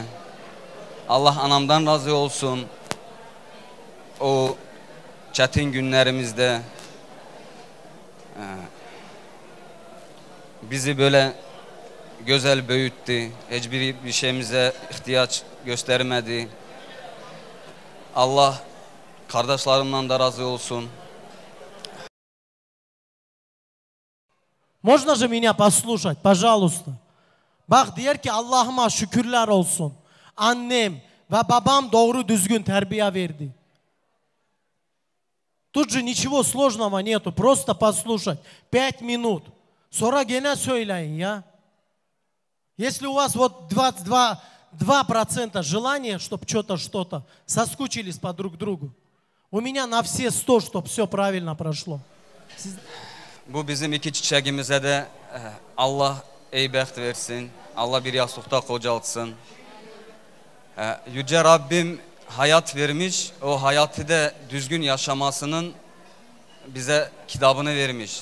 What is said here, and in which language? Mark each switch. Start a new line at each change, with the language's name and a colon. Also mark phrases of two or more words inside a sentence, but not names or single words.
Turkish: Allah anamdan razı olsun. O çetin günlerimizde bizi böyle güzel büyüttü. Hiçbir şeyimize ihtiyaç göstermedi. Allah kardeşlerimden de razı olsun.
Russian: Можно же меня послушать, пожалуйста?
Turkish: Bak diyor ki Allah'ıma şükürler olsun. Annem ve babam doğru düzgün terbiye verdi.
Russian: Тут же ничего сложного нету. Просто послушать. 5 минут.
Turkish: Sonra gene söyleyin ya.
Russian: Если у вас вот 2% желания, чтобы что-то, соскучились по друг другу. У меня на все 100, чтобы все правильно прошло.
Turkish: Bu bizim iki çiçeğimize de Allah iyi bəxt versin. Allah bir yastıkta kocaltsın. Yüce Rabbim hayat vermiş. O hayatı da düzgün yaşamasının bize kitabını vermiş.